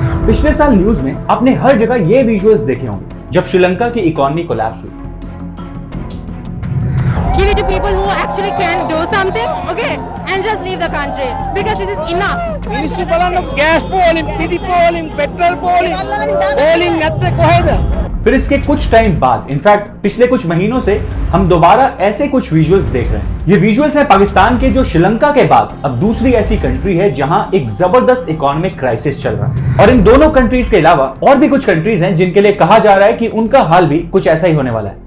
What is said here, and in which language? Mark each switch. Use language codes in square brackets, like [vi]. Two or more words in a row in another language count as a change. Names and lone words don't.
[hi] पिछले साल न्यूज में आपने हर जगह ये विजुअल्स देखे होंगे जब श्रीलंका की [en] economy collapse [hi] हुई। [en] Give it to people who actually can do something, okay, and just leave the country because this is enough. [si] මිනිස්සු බලන්න ගෑස් පෝලින්, පිටි පෝලින්, පෙට්‍රල් පෝලින්, පෝලින් නැත්තේ කොහෙද? [hi] फिर इसके कुछ टाइम बाद, इनफैक्ट पिछले कुछ महीनों से हम दोबारा ऐसे कुछ विजुअल्स देख रहे हैं। ये विजुअल्स है पाकिस्तान के, जो श्रीलंका के बाद अब दूसरी ऐसी कंट्री है जहां एक जबरदस्त [en] economic crisis [hi] चल रहा है। और इन दोनों कंट्रीज के अलावा और भी कुछ कंट्रीज हैं जिनके लिए कहा जा रहा है कि उनका हाल भी कुछ ऐसा ही होने वाला है।